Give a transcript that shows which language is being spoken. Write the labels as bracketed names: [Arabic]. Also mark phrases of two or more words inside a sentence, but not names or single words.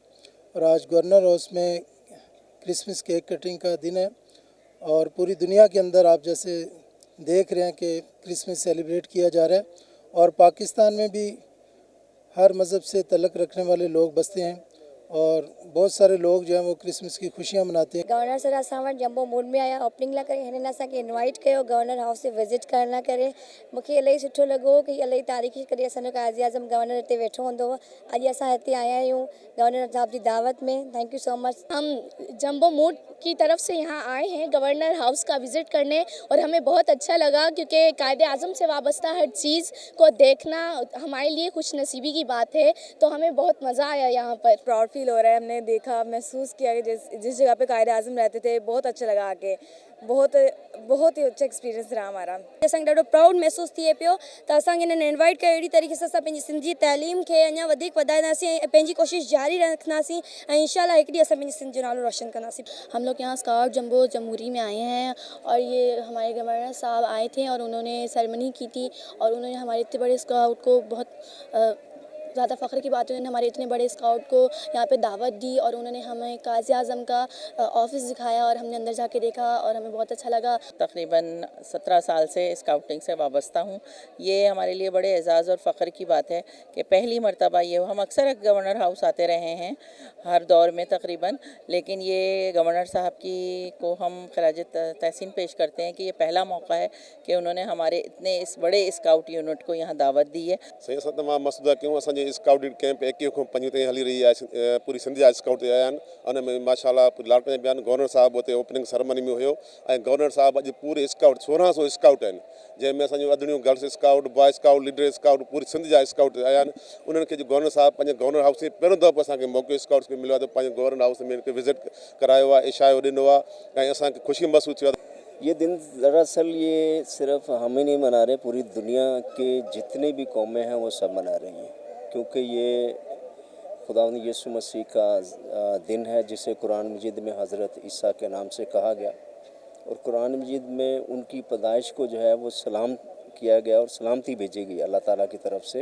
[Urdu] اور آج گورنر ہاؤس میں [English] Christmas cake cutting [Urdu] کا دن ہے اور پوری دنیا کے اندر آپ جیسے دیکھ رہے ہیں کہ [English] Christmas celebrate [Urdu] کیا جا رہا ہے. اور پاکستان میں بھی ہر مذہب سے تعلق رکھنے والے لوگ بستے ہیں اور بہت سارے لوگ جو ہیں وہ کرسمس کی خوشیاں مناتے ہیں. [Sindhi] गवर्नर सर असां वटि जंबो मूड में आया ओपनिंग लाइ करे हिननि असांखे इनवाइट कयो गवर्नर हाउस ते विज़िट करण लाइ करे। मूंखे इलाही सुठो लॻो कि इलाही तारीख़ी कॾहिं असांजो काज़ी आज़म गवर्नर हिते वेठो हूंदो हुओ। अॼु असां हिते आया आहियूं गवर्नर साहब जी दावत में। [English] Thank you so much. [Urdu] ہم جمبو موڈ کی طرف سے یہاں آئے ہیں گورنر ہاؤس کا وزٹ کرنے اور ہمیں بہت اچھا لگا کیونکہ قائد اعظم سے وابستہ ہر چیز کو دیکھنا ہمارے لیے خوش نصیبی کی بات ہے. تو ہمیں بہت مزہ آیا یہاں پر. [English] proud feel [Urdu] ہو رہا ہے. ہم نے دیکھا محسوس کیا کہ جس جگہ پہ قائد اعظم رہتے تھے بہت اچھا لگا آکے. بہت ہی اچھا ایکسپیرینس رہا ہمارا. [Sindhi] असांखे ॾाढो प्राउड महसूस थिए पियो त असांखे हिननि इनवाइट कयो। अहिड़ी तरीक़े सां असां पंहिंजी सिंधी तइलीम खे अञा वधीक वधाईंदासीं ऐं पंहिंजी कोशिशि जारी रखंदासीं ऐं इंशाअल्लाह हिकु ॾींहुं असां पंहिंजी सिंध जो नालो रोशन कंदासीं। [Urdu] ہم لوگ یہاں اسکاؤٹ جمبو جمہوری میں آئے ہیں اور یہ ہمارے گورنر صاحب آئے تھے اور انہوں نے سیریمنی کی تھی اور انہوں نے ہمارے اتنے بڑے اسکاؤٹ کو بہت زیادہ فخر کی بات ہے. انہوں نے ہمارے اتنے بڑے اسکاؤٹ کو یہاں پہ دعوت دی اور انہوں نے ہمیں قائد اعظم کا آفس دکھایا اور ہم نے اندر جاکے دیکھا اور ہمیں بہت اچھا لگا. تقریباً 17 سال سے اسکاؤٹنگ سے وابستہ ہوں. یہ ہمارے لیے بڑے اعزاز اور فخر کی بات ہے کہ پہلی مرتبہ یہ ہم اکثر گورنر ہاؤس آتے رہے ہیں ہر دور میں تقریباً، لیکن یہ گورنر صاحب کی کو ہم خراج تحسین پیش کرتے ہیں کہ یہ پہلا موقع ہے کہ انہوں نے ہمارے اتنے اس بڑے [English] scout unit [Urdu] کو یہاں دعوت دی ہے. [Sindhi] सही असां तमामु मसूदा कयूं। असांजे स्काउट कैंप 21 खां 5 ताईं हली रही आहे। पूरी सिंध जा स्काउट आया आहिनि। उन में माशाल्लाह लालगंज बयान गवर्नर साहब उते [English] opening ceremony [Sindhi] में हुयो ऐं गवर्नर साहब अॼु पूरे स्काउट 1600 स्काउट आहिनि, जंहिंमें असांजो अदड़ियूं [English] girls scout, boy scout, leader scout, [Sindhi] पूरी सिंध जा स्काउट आया आहिनि। उन्हनि खे गवर्नर साहब पंहिंजे गवर्नर हाउस में पहिरियों दफ़ो असांखे मौक़ो स्काउट्स खे मिलियो आहे त पंहिंजे गवर्नर हाउस में विज़िट करायो आहे, इशारो ॾिनो आहे ऐं असांखे ख़ुशी महसूस थियो आहे। [Urdu] یہ دن دراصل یہ صرف ہم ہی نہیں منا رہے، پوری دنیا کے جتنے بھی قومیں ہیں وہ سب منا رہی ہیں، کیونکہ یہ خداوند یسوع مسیح کا دن ہے جسے قرآن مجید میں حضرت عیسیٰ کے نام سے کہا گیا اور قرآن مجید میں ان کی پیدائش کو جو ہے وہ سلام کیا گیا اور سلامتی بھیجی گئی اللہ تعالیٰ کی طرف سے.